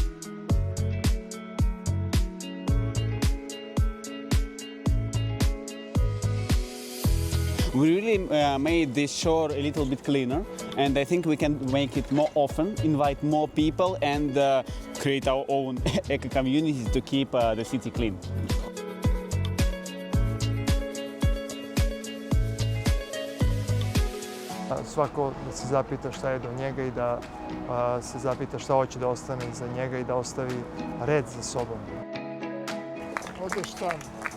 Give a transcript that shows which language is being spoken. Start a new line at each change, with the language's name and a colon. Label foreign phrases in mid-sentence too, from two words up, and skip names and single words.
English: We really made this shore a little bit cleaner, and I think we can make it more often, invite more people, and create our own eco community to keep the city clean.
Serbian: Svako da se zapita šta je do njega i da se zapita šta hoće da ostane iza njega i da ostavi red za sobom. Odeš tamo.